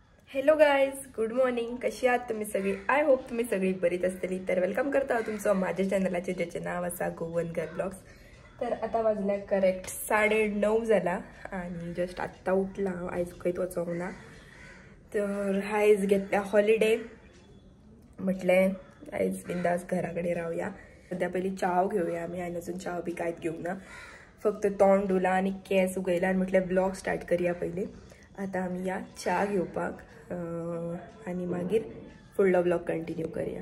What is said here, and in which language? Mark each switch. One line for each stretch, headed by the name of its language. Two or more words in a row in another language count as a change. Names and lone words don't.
English: Hello guys, good morning.
Marathi: कशी आहात तुम्ही सगळी?
English: I hope
Konkani: तुम्ही सगळी बरीच असतली. तर वेलकम करता तुमचं माझ्या चॅनलाचे, ज्याचे नाव असा गोवनकर ब्लॉग्स.
Marathi: तर आता वाजल्या करेक्ट 9:30 झाला आणि जस्ट आत्ता उठला.
Konkani: आयज खंयत वचोंक ना, तर आयज घेतल्या हॉलिडे.
Marathi: म्हटलें आयज बिंदास घराकडे राहूया. सध्या पहिली चाव घेऊया आम्ही, आणि अजून चाव बी कांयच घेऊंक ना. फक्त तोंड धुला आणि केस उगयला आणि म्हटलें
English: blog start
Marathi: करूया पहिले. आता आम्ही या चा घेवपाक आणि मागीर फुडलो
English: blog continue
Marathi: करूया.